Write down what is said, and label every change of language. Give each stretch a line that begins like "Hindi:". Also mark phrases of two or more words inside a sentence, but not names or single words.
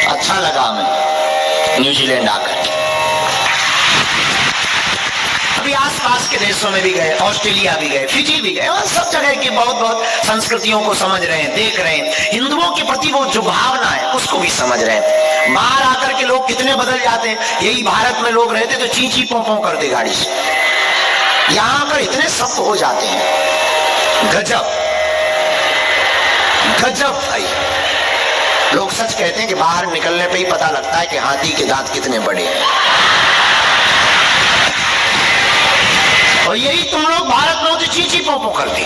Hindi: अच्छा लगा हमें न्यूजीलैंड आकर। अभी आसपास के देशों में भी गए, ऑस्ट्रेलिया भी गए, फिजी भी गए, और सब जगह की बहुत बहुत संस्कृतियों को समझ रहे हैं, देख रहे हैं। हिंदुओं के प्रति वो जो भावना है उसको भी समझ रहे हैं। बाहर आकर के लोग कितने बदल जाते हैं। यही भारत में लोग रहते तो ची ची पों पों करते गाड़ी से, यहाँ आकर इतने सख्त हो जाते हैं। गजब गजब भाई। लोग सच कहते हैं कि बाहर निकलने पे ही पता लगता है कि हाथी के दांत कितने बड़े हैं। और यही तुम लोग भारत में होते चीची पोपो कर दी।